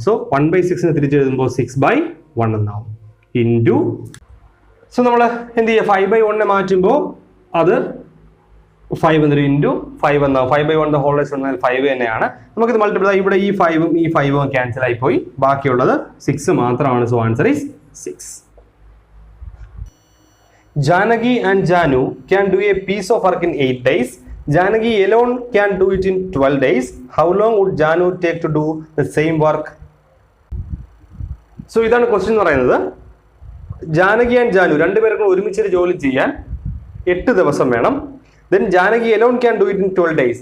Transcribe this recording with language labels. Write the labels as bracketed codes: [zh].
[ml] So 1/6 തിരിച്ചെഴുതുമ്പോൾ 6/1 എന്നാവും, into. So നമ്മൾ എന്ത് ചെയ്യുക, 5/1 മാറ്റുമ്പോൾ അത് 5 എന്നൊരു ഇൻറ്റു 5 എന്നാവും. 5/1 ദ ഹോൾ റൈസ് വന്നാൽ 5 തന്നെയാണ്. നമുക്കിത് മൾട്ടിപ്ലൈ, ഇവിടെ ഈ 5ഉം ഈ 5ഉം ക്യാൻസൽ ആയി പോയി, ബാക്കിയുള്ളത് 6 മാത്രമാണ്. [en] So answer is 6. Janagi and Janu can do a piece of work in 8 days. Janagi alone can do it in 12 days. How long would Janu take to do the same work? [ml] So ഇതാണ് question എന്ന് പറയുന്നത്. Janaki and Janu രണ്ടുപേർക്കും ഒരുമിച്ച് ജോലി ചെയ്യാൻ 8 ദിവസം വേണം. [en] Then Janagi alone can do it in 12 days.